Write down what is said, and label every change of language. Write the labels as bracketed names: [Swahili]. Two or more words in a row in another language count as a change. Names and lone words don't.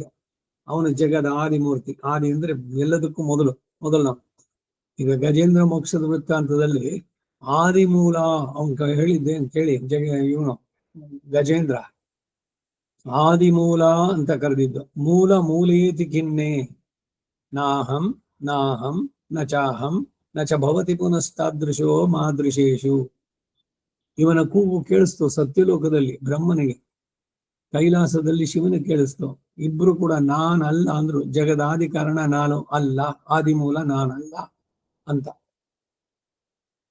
[Kannada] ಅವನು ಜಗದ ಆದಿಮೂರ್ತಿ. ಆದಿ ಅಂದ್ರೆ ಎಲ್ಲದಕ್ಕೂ ಮೊದಲು ನಾವು. ಈಗ ಗಜೇಂದ್ರ ಮೋಕ್ಷದ ವೃತ್ತಾಂತದಲ್ಲಿ ಆದಿಮೂಲ ಅವನು ಹೇಳಿದ್ದೆ ಅಂತ ಹೇಳಿ, ಇವನು ಗಜೇಂದ್ರ ಆದಿಮೂಲ ಅಂತ ಕರೆದಿದ್ದು. [Sanskrit] ಮೂಲೇತಿ ಖಿನ್ನೆ ನಾಹಂ ನ ಚಾಹಂ ನ ಚ ಭವತಿ ಪುನಸ್ತಾದೃಶೋ ಮಾದೃಶೇಷು. [Kannada] ಇವನ ಕೂಗು ಕೇಳಿಸ್ತು ಸತ್ಯಲೋಕದಲ್ಲಿ ಬ್ರಹ್ಮನಿಗೆ, ಕೈಲಾಸದಲ್ಲಿ ಶಿವನಿಗೆ ಕೇಳಿಸ್ತು. ಇಬ್ರು ಕೂಡ ನಾನಲ್ಲ ಅಂದ್ರು. ಜಗದಾದಿ ಕಾರಣ ನಾನು ಅಲ್ಲ, ಆದಿಮೂಲ ನಾನಲ್ಲ ಅಂತ.